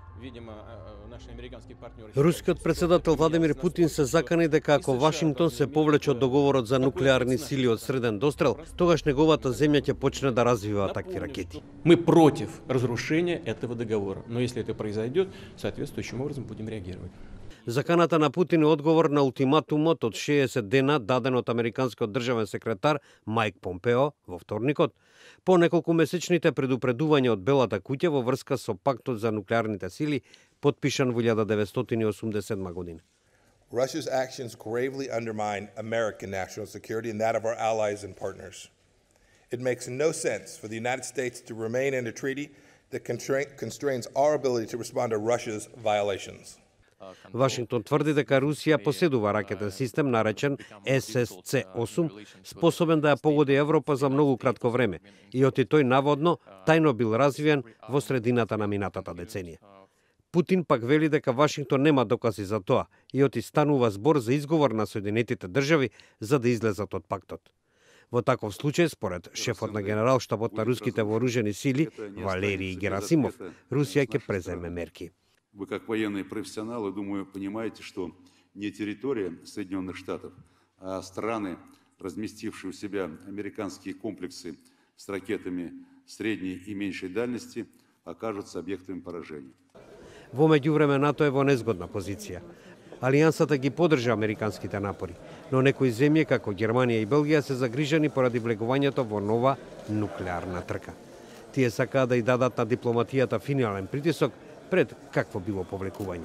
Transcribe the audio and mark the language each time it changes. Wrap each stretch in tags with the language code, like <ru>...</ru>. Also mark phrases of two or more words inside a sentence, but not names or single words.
<mk>Рускиот председател Владимир Путин се закани дека ако Вашингтон се повлече од договорот за нуклеарни сили од среден дострел, тогаш неговата земја ќе почне да развива такви ракети.</mk> <ru>Мы против разрушения этого договора, но если это произойдет, соответствующим образом будем реагировать.</ru> <mk>Заканата на Путин е одговор на ултиматумот од 60 дена даден од американскиот државен секретар Майк Помпео во вторникот, по неколку месечните предупредувања од Белата куќа во врска со пактот за нуклеарните сили, подпишан во 1987 година.</mk> <en>Russia's actions gravely undermine American national security and that of our allies and partners. It makes no sense for the United States to remain in a treaty that constrains our ability to respond to Russia's violations.</en> <mk>Вашингтон тврди дека Русија поседува ракетен систем наречен SSC-8, способен да ја погоди Европа за многу кратко време, и оти тој наводно тајно бил развиен во средината на минатата деценија. Путин пак вели дека Вашингтон нема докази за тоа и оти станува збор за изговор на Соединетите држави за да излезат од пактот. Во таков случај, според шефот на генералштабот на руските вооружени сили, Валерий Герасимов, Русија ќе преземе мерки.</mk> <ru>Вы, как военные профессионалы, думаю, понимаете, что не территория Соединенных Штатов, а страны, разместившие у себя американские комплексы с ракетами средней и меньшей дальности, окажутся объектами поражения.</ru> <mk>Во меѓувреме НАТО е во незгодна позиција. Алијансата ги поддржа американските напори, но некои земји како Германија и Белгија се загрижени поради влегувањето во нова нуклеарна трка. Тие сакаат да и дадат на дипломатијата финален притисок пред какво било повлекување.</mk>